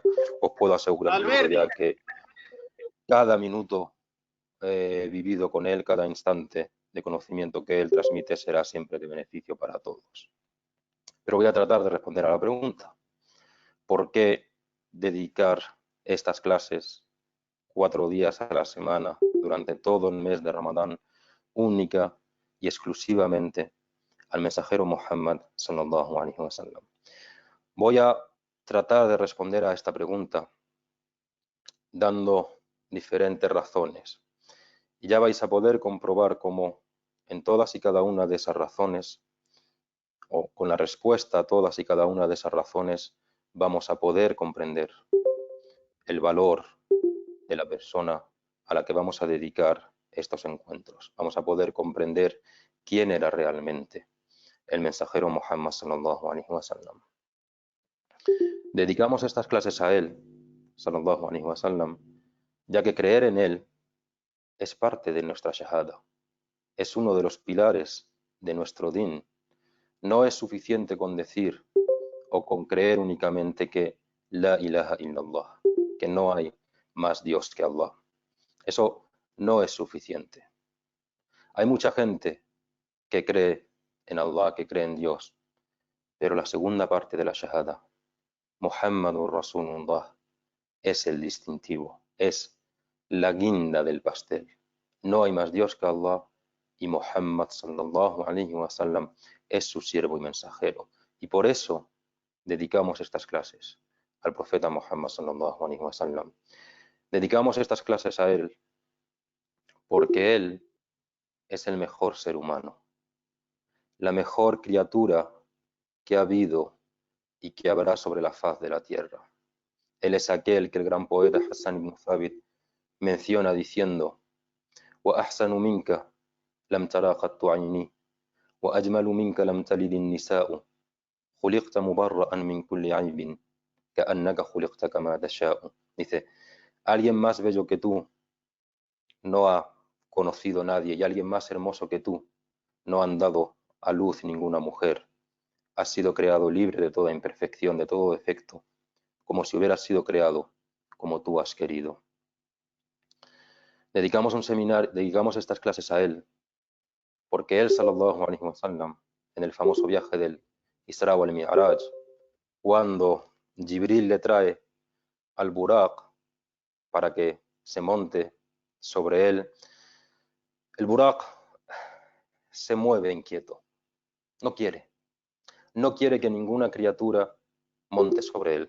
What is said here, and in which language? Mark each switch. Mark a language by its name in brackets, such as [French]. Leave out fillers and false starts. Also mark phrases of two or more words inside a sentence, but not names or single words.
[Spanish] Os puedo asegurar ya que cada minuto vivido con él, cada instante de conocimiento que él transmite será siempre de beneficio para todos. Pero voy a tratar de responder a la pregunta. ¿Por qué dedicar estas clases 4 días a la semana durante todo el mes de Ramadán, única y exclusivamente al mensajero Muhammad [Arabic] صلى الله عليه وسلم. [Spanish] Voy a tratar de responder a esta pregunta dando diferentes razones. Y ya vais a poder comprobar cómo en todas y cada una de esas razones, o con la respuesta a todas y cada una de esas razones, vamos a poder comprender el valor de la persona a la que vamos a dedicar estos encuentros. Vamos a poder comprender quién era realmente el mensajero Muhammad [Arabic] صلى الله عليه وسلم. [Spanish] Dedicamos estas clases a él, [Arabic] صلى الله عليه وسلم, [Spanish] ya que creer en él es parte de nuestra shahada, es uno de los pilares de nuestro din. No es suficiente con decir o con creer únicamente que [Arabic] لا إله إلا الله, [Spanish] que no hay más Dios que Allah. Eso no es suficiente. Hay mucha gente que cree en Allah, que cree en Dios, pero la segunda parte de la shahada, [Arabic] محمد رسول الله, [Spanish] es el distintivo, es la guinda del pastel. No hay más Dios que Allah y Muhammad [Arabic] صلى الله عليه وسلم [Spanish] es su siervo y mensajero. Y por eso dedicamos estas clases al profeta Muhammad [Arabic] صلى الله عليه وسلم. [Spanish] Dedicamos estas clases a él porque él es el mejor ser humano, la mejor criatura que ha habido y que habrá sobre la faz de la tierra. Él es aquel que el gran poeta Hassan ibn Thabit menciona diciendo: [Arabic] وأحسن منك لم ترى قط عيني وأجمل منك لم تلد النساء خلقت مبرأ من كل عيب كأنك خلقت كما تشاء. [Spanish] Dice, alguien más bello que tú no ha conocido nadie, y alguien más hermoso que tú no han dado a luz ninguna mujer. Has sido creado libre de toda imperfección, de todo defecto, como si hubieras sido creado como tú has querido. Dedicamos estas clases a él, porque él, [Arabic] صلى الله عليه وسلم, [Spanish] en el famoso viaje del Isra wal Mi'raj, cuando Jibril le trae al Buraq para que se monte sobre él, el Buraq se mueve inquieto, no quiere que ninguna criatura monte sobre él.